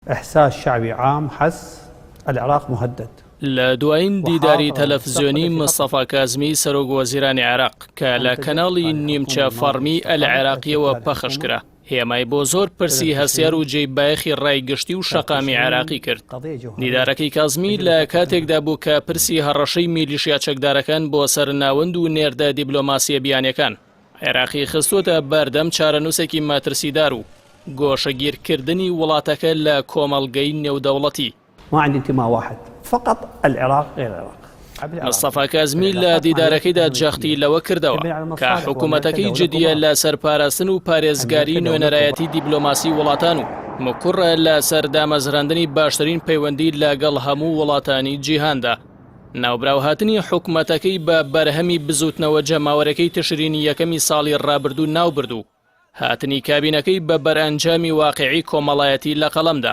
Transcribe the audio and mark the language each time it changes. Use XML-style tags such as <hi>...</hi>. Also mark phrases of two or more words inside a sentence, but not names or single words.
<ar>إحساس شعبي عام حس العراق مهدد.</ar> <ckb>لە دوایین دیداری تەلەڤیزیۆنی مستەفا کازمی سەرۆک وەزیرانی عێراق کە لە کەناڵی نیمچە فەرمی ئەل عێراقیەوە پەخش کرا هێمای بۆ زۆر پرسی هەسیار و جێبایەخی ڕایگشتی و شەقامی عێراقی کرد. دیدارەکەی کازمی لە کاتێکدا بوو کە پرسی هەڕەشەی میلیشیا چەکدارەکان بۆ سەرناوند و نێردە دیبلۆماسیە بیانیەکان عێراقی خستوتە بەردەم چارەنووسێکی ماترسیدار و گۆشەگیرکردنی وڵاتەکە لە کۆمەڵگەی نێودەوڵەتی.</ckb> <ar>ما عندي انتماء واحد فقط العراق غير العراق.</ar> <ckb>مستەفا کازمی لە دیدارەکەیدا جەختی لەوە کردەوە کە حکوومەتەکەی جدیە لە سەرپاراستن و پارێزگاری نوێنەرایەتی دیبلۆماسی وڵاتان و مکوڕە لە سەردامەزراندنی باشترین پەیوەندی لەگەڵ هەموو وڵاتانی جیهاندا. ناوبراوهاتنی حکوومەتەکەی بە بەرهەمی بزوتنەوە جەماوەرەکەی تشرینی یەکەمی ساڵی ڕابردوو ناوبردوو هاتنی کابینەکەی بە بەرئەنجامی واقعی کۆمەڵایەتی لە قەڵەمدا.</ckb>